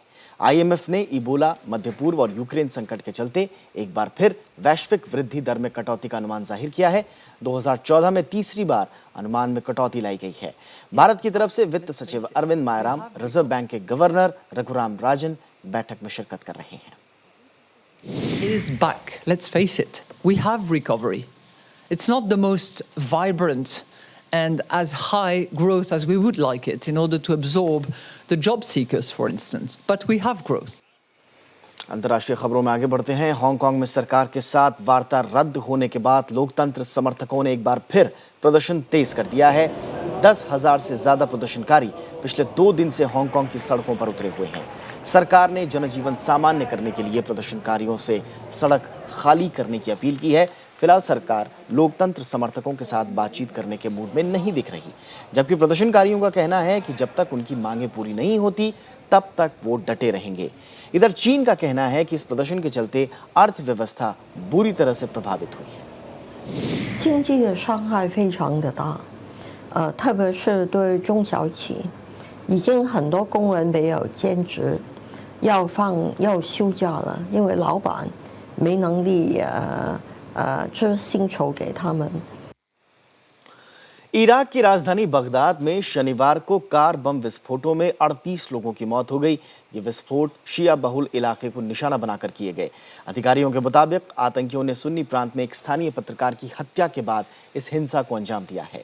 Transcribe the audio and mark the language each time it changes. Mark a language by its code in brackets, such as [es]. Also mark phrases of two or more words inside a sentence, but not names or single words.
[hi] IMF ने इबोला, मध्य पूर्व और यूक्रेन संकट के चलते एक बार फिर वैश्विक वृद्धि दर में कटौती का अनुमान जाहिर किया है। 2014 में तीसरी बार अनुमान में कटौती लाई गई है। भारत की तरफ से वित्त सचिव अरविंद मायराम, रिजर्व बैंक के गवर्नर रघुराम राजन बैठक में शिरकत कर रहे हैं। [en] It is back. Let's face it. We have recovery. It's not the most vibrant and as high growth as we would like it in order to absorb the job seekers, for instance. But we have growth. [hi] अंतर्राष्ट्रीय खबरों में आगे बढ़ते हैं। हांगकांग में सरकार के साथ वार्ता रद्द होने के बाद लोकतंत्र समर्थकों ने एक बार फिर प्रदर्शन तेज कर दिया है। 10,000 से ज्यादा प्रदर्शनकारी पिछले 2 दिन से हांगकांग की सड़कों पर उतरे हुए हैं। सरकार ने जनजीवन सामान्य करने के लिए प्रदर्शनकारियों से सड़क खाली करने की अपील की है। फिलहाल सरकार लोकतंत्र समर्थकों के साथ बातचीत करने के मूड में नहीं दिख रही, जबकि प्रदर्शनकारियों का कहना है कि जब तक उनकी मांगें पूरी नहीं होती तब तक वो डटे रहेंगे। इधर चीन का कहना है कि इस प्रदर्शन के चलते अर्थव्यवस्था बुरी तरह से प्रभावित हुई है। [zh] 经济的伤害非常的大，特别是对中小企，已经很多工人没有兼职，要休假了，因为老板没能力支薪酬给他们。 [hi] इराक की राजधानी बगदाद में शनिवार को कार बम विस्फोटों में 38 लोगों की मौत हो गई। ये विस्फोट शिया बहुल इलाके को निशाना बनाकर किए गए। अधिकारियों के मुताबिक आतंकियों ने सुन्नी प्रांत में एक स्थानीय पत्रकार की हत्या के बाद इस हिंसा को अंजाम दिया है।